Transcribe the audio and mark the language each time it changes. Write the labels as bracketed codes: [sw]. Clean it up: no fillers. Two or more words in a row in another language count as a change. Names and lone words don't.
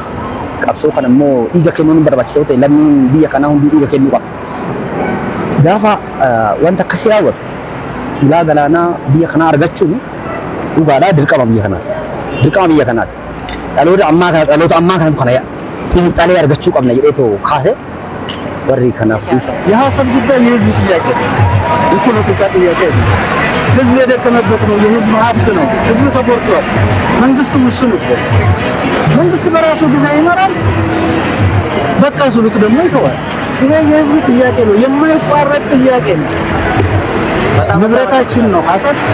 [om] Qabsoo kana immoo dhiiga kennuun barbaachisa ta'e lammiin biyya kanaa hundi dhiiga kennuu qaba. Gaafa wanta akkasii raawwatu ulaa galaanaa biyya kanaa argachuun dhugaadhaa dirqama biyya kanaati. Dirqama biyya kanaati. Dhaloota ammaa kanatu kana xiinxalee argachuu qabna jedheetoo kaase warri kanaaf [am] የሀሳብ ጉዳይ የህዝብ ጥያቄ ነው። የፖለቲካ ጥያቄ ነው። ህዝብ የደከመበት ነው። የህዝብ ሀብት ነው። ህዝብ ተጎድቷል። መንግስት ውስን እኮ መንግስት በራሱ ጊዜ ይመራል። በቃ ስሉት ደግሞ ይተዋል። ይሄ የህዝብ ጥያቄ ነው። የማይቋረጥ ጥያቄ ነው። ንብረታችን ነው። ሀሳብ